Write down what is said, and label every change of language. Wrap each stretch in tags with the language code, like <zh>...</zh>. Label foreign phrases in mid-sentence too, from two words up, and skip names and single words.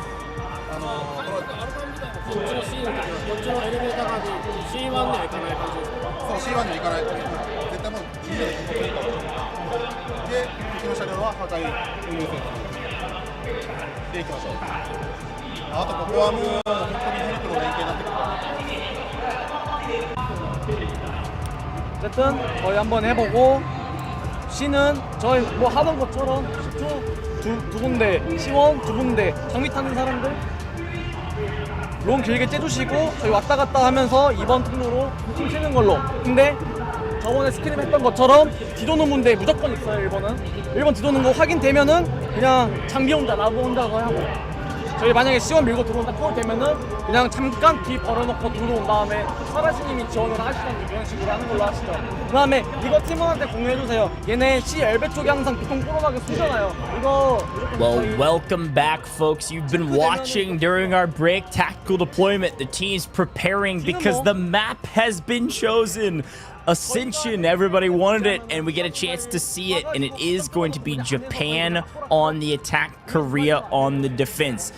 <ja>こっちの C の時はこっちのエレベーター側に C1 には行かない感じですか？そう、C1 には行かない。絶対もうみんなでここに行ったで、敵の車両は破壊を優先で行きましょう。あとここはもう本当にヘルクの連携になってくるから。</ja> <ko>어쨌든 저희 한번 해보고 C는 저희 뭐 하던 것처럼 10초 두 군데 C1 두 군데 장비 타는 사람들 롱 길게 째주시고 저희 왔다 갔다 하면서 2번 통로로 팀 치는 걸로. 근데 저번에 스크림 했던 것처럼 뒤도는 문제 무조건 있어요. 1번 뒤도는 거 확인되면은 그냥 장비 혼자 라브 혼자 하고 저희 만약에 C1 밀고 들어온다 콜 되면은 그냥 잠깐 뒤 벌어놓고 들어온 다음에 사라시님이 지원을 하시던지 그런 식으로 하는 걸로 하시죠. 그 다음에 이거 팀원한테 공유해주세요. 얘네 C 엘베 쪽에 항상 비통 꼬로나게 쏘잖아요. 이거</ko> <en>Well, welcome back, folks. You've been watching during our break tactical deployment. The team's preparing because the map has been chosen. Ascension, everybody wanted it, and we get a chance to see it, and it is going to be Japan on the attack, Korea on the defense.</en>